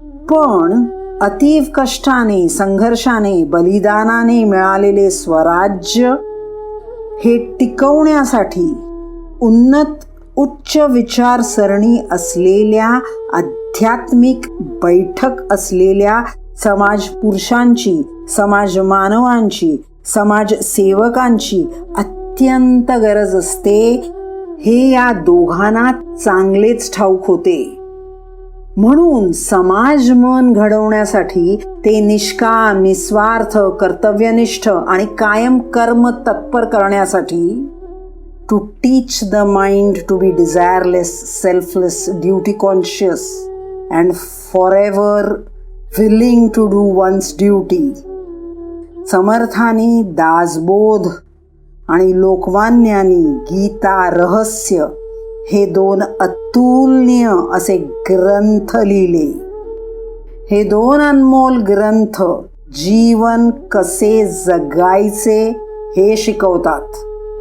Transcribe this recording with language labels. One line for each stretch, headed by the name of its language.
Marathi: पण अतीव कष्टाने, संघर्षाने, बलिदानाने मिळालेले स्वराज्य हे टिकवण्यासाठी उन्नत उच्च विचारसरणी असलेल्या, आध्यात्मिक बैठक असलेल्या समाज पुरुषांची, समाज मानवांची, समाजसेवकांची अत्यंत गरज असते, हे या दोघांना चांगलेच ठाऊक होते. म्हणून समाज मन घडवण्यासाठी ते निष्काम, निस्वार्थ, कर्तव्यनिष्ठ आणि कायम कर्म तत्पर करण्यासाठी,
English: to teach the mind to be desireless, selfless, duty conscious and forever willing to do one's duty.
Marathi: समर्थांनी Dasbodh आणि लोकमान्यांनी गीता रहस्य हे दोन अतुलनीय असे ग्रंथ लिहिले. हे दोन अनमोल ग्रंथ जीवन कसे जगायचे हे शिकवतात.